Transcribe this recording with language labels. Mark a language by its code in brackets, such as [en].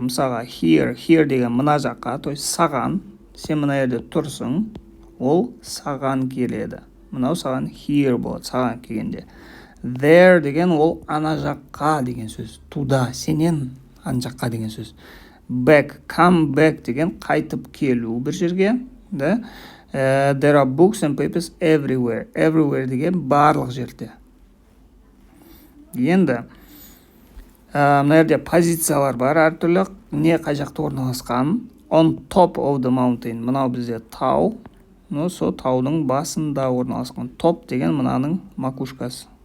[kk] Мысалға here деген мына жаққа, [ru] то есть [kk] саған, сен мына жерде тұрсың, ол саған келеді. Мынау саған here болады, саған келгенде. There деген ол ана жаққа деген сөз. [ru] Туда, [kk] сенен ана жаққа деген сөз. [en] Come back [kk] деген қайтып келу бір жерге. [ru] Да? [en] There are books and papers everywhere. [kk] Everywhere деген барлық жерде. Енді мына жерде позициялар бар әртүрлі. Не қай жақта орналасқан? [en] On top of the mountain. [kk] Мынау бізде тау. Сол таудың басында орналасқан. Top деген мынаның макушкасы.